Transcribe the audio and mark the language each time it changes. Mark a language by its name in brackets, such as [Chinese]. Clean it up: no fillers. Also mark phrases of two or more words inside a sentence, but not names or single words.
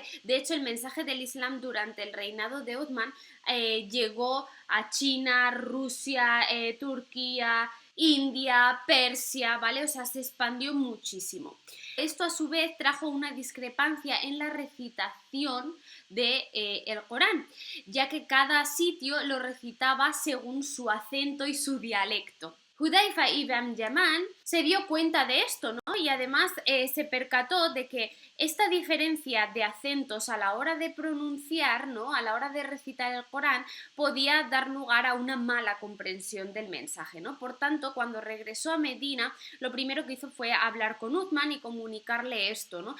[Spanish] De hecho, el mensaje del Islam durante el reinado de Uthman llegó a China, Rusia, Turquía, India, Persia, ¿vale? O sea, se expandió muchísimo. Esto a su vez trajo una discrepancia en la recitación de, el Corán, ya que cada sitio lo recitaba según su acento y su dialecto. Hudayfa ibn Yaman se dio cuenta de esto, ¿no? Y además se percató de que esta diferencia de acentos a la hora de pronunciar, ¿no? A la hora de recitar el Corán, podía dar lugar a una mala comprensión del mensaje, ¿no? Por tanto, cuando regresó a Medina, lo primero que hizo fue hablar con Uthman y comunicarle esto, ¿no?